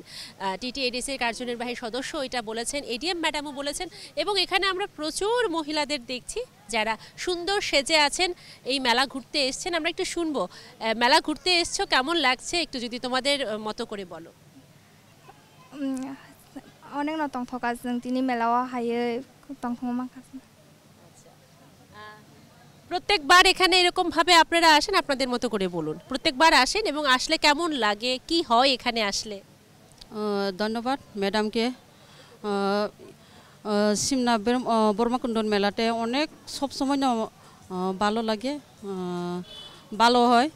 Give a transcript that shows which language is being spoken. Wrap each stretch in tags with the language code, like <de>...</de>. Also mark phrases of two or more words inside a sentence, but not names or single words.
<bn>TTADCর কার্যনির্বাহী সদস্য এটা বলেছেন, ADM ম্যাডামও বলেছেন, এবং এখানে আমরা প্রচুর মহিলাদের দেখছি যারা সুন্দর সেজে আছেন, এই মেলা ঘুরতে এসছেন। আমরা একটু শুনবো, মেলা ঘুরতে এসছো, কেমন লাগছে একটু যদি তোমাদের মতো করে বলো। অনেক নতুন থকা</bn> <brx>जों दिनै मेलायाव हायो दंफां माखासे।</brx> <bn>প্রত্যেকবার এখানে এরকম ভাবে আপনারা আসেন, আপনাদের মতো করে বলুন। প্রত্যেকবার আসেন এবং আসলে কেমন লাগে, কি হয় এখানে আসলে? ধন্যবাদ ম্যাডামকে। সিমনা ব্রহ্মকুণ্ড মেলাতে অনেক সবসময় ভালো লাগে, ভালো হয়।</bn>